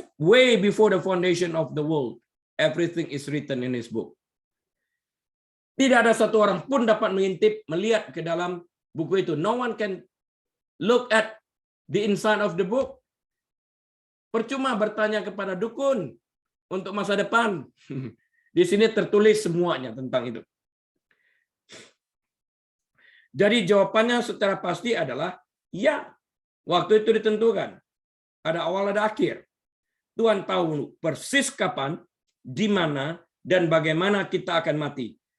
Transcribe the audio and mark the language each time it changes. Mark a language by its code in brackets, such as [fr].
[en] Way before the foundation of the world, everything is written in his book. [id] Tidak ada satu orang pun dapat mengintip, melihat ke dalam buku itu. [en] No one can look at the inside of the book. [id] Percuma bertanya kepada dukun untuk masa depan. Di sini tertulis semuanya tentang itu. Jadi jawabannya secara pasti adalah ya. Waktu itu ditentukan. Ada awal, ada akhir. Tuhan tahu persis kapan, di mana, dan bagaimana kita akan mati.